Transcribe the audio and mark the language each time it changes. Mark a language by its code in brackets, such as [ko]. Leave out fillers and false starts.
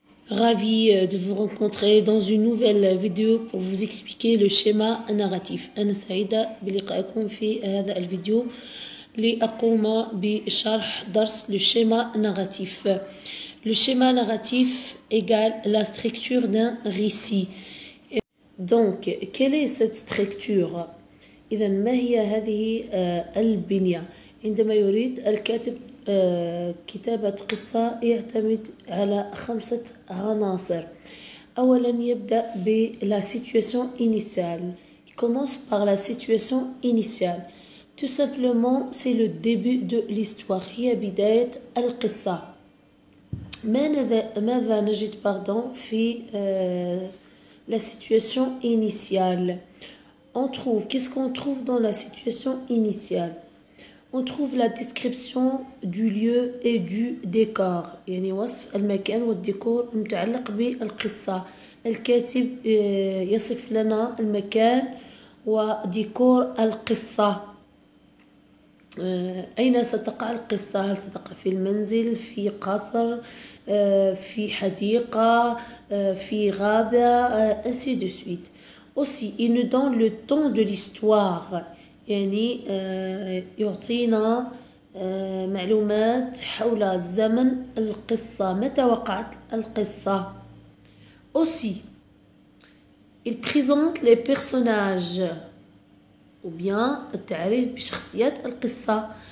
[fr] ravie de vous rencontrer dans une nouvelle vidéo pour vous expliquer le schéma narratif. [ar] أنا سعيدة بلقائكم في هذا الفيديو لأقوم بشرح درس le schéma narratif. [fr] Le schéma narratif égale la structure d'un récit. Donc, quelle est cette structure؟ [ar] إذا ما هي هذه البنية؟ عندما يريد الكاتب كتابة قصة يعتمد على 5 عناصر. أولا يبدأ بلا situation initiale. [fr] Il commence par la situation initiale. Tout simplement, c'est le début de l'histoire. [ar] هي بداية القصة. ماذا نجد في la situation initiale? [fr] Qu'est-ce qu'on trouve dans la situation initiale? On trouve la description du lieu et du décor. [ar] يعني وصف المكان والديكور متعلق بالقصة. الكاتب يصف لنا المكان وديكور القصة. أين ستقع القصة؟ هل ستقع في المنزل، في قصر، في حديقة، في غابة، [fr] ainsi de suite. Aussi, il nous donne le temps de l'histoire. [ar] يعني يعطينا معلومات حول زمن القصة، متى وقعت القصة. [fr] Aussi, il présente les personnages ou bien [ar] التعريف بشخصيات القصة.